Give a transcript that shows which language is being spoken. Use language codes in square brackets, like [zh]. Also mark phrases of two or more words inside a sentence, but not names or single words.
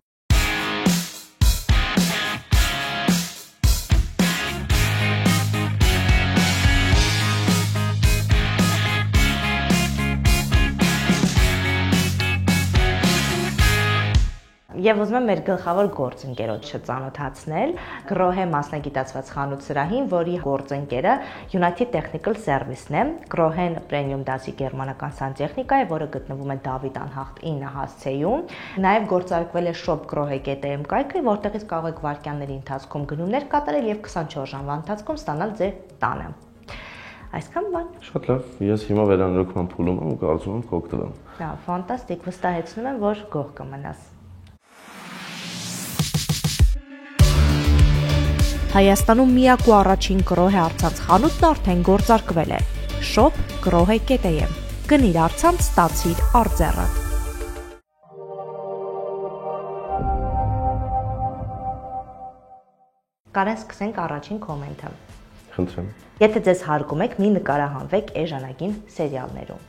[hy] Եվ ուզում եմ մեր գլխավոր գործընկերոջը ծանոթացնել Grohe մասնագիտացված խանութ սրահին, որի գործընկերը United Technical Service-ն է։ Grohe-ն պրեմիում դասի գերմանական սանտեխնիկա է, որը գտնվում է Դավիթ անհախտ 9 հասցեում։ Նաև գործարկվել է shop.grohe.am կայքը, որտեղից կարող եք վայրկյանների ընթացքում գնումներ կատարել եւ 24 ժամվա ընթացքում ստանալ ձեր տանը։ Այսքան բան։ Շատ լավ, ես հիմա վերանորոգման փուլում եմ ու կարծում եմ կօգտվեմ։ Հա, ֆանտաստիկ, վստահեցնում եմ, որ գող կմնաս։ Հայաստանում միակ ու առաջին Grohe առցանց խանութն արդեն գործարկվել է։ shop.grohe.am։ Գնիր առցանց, ստացիր արձեռը։ Կարեն, սկսենք առաջին կոմենտը։ Խնդրեմ։ Եթե ձեզ հարգում եք, մի նկարահանվեք էժանագին սերիալներում։